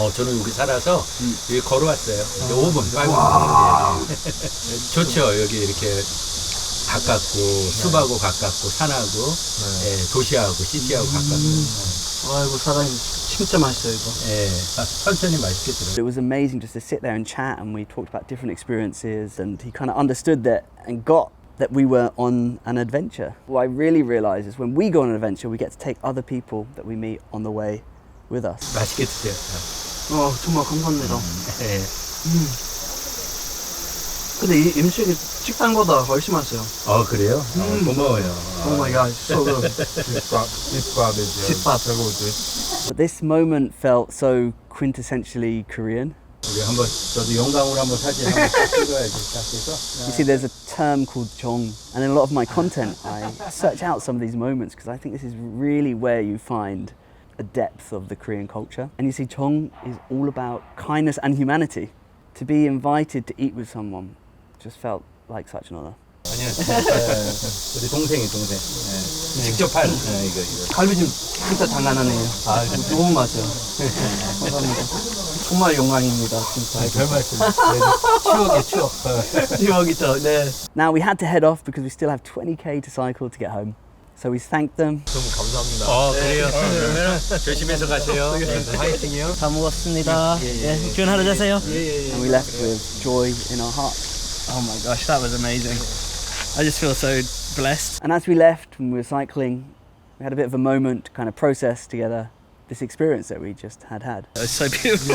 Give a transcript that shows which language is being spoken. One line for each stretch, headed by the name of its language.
Korean: 저는 여기 살아서 여기 걸어왔어요. 5분, 빨리. 좋죠. 여기 이렇게 가깝고, 숲하고 가깝고, 산하고, 도시하고, 시티하고 가깝고. 아이고, 사장님 진짜 맛있어요, 이거. 천천히 맛있게 들어요.
English: It was amazing just to sit there and chat, and we talked about different experiences, and he kind of understood that and got that we were on an adventure. What I really realized is when we go on an adventure, we get to take other people that we meet on the way with us.
Korean: 맛있게 드세요. 정말 감사합니다. 네. 근데 이 음식이 식당보다 훨씬 맛있어요. 그래요? 고마워요.
English: Oh my god, so good. 집밥. But this moment felt so quintessentially Korean.
Korean: 우리 한번 저도 영광으로 한번 사진 한번 찍어야지. 그래서
English: You see, there's a term called jong, and in a lot of my content, I search out some of these moments because I think this is really where you find a depth of the Korean culture. And you see, jong is all about kindness and humanity. To be invited to eat with someone just felt like such an honor.
Korean: 아니요. 우리 동생. 직접 한 이거. 갈비찜 진짜 장난하네요. 이거 너무 맛있어요. 감사합니다. 정말 영광입니다, 진짜. 별 말씀. 추억. 추억이죠, 네.
English: Now we had to head off because we still have 20k to cycle to get home. So we thanked them.
Korean: 너무 감사합니다. 그래요. 그러면 조심해서 가세요. 화이팅이요. 다 먹었습니다. 좋은 하루 되세요.
English: And we left with joy in our hearts. Oh my gosh, that was amazing. I just feel so blessed. And as we left, when we were cycling, we had a bit of a moment to kind of process together this experience that we just had. It was so beautiful.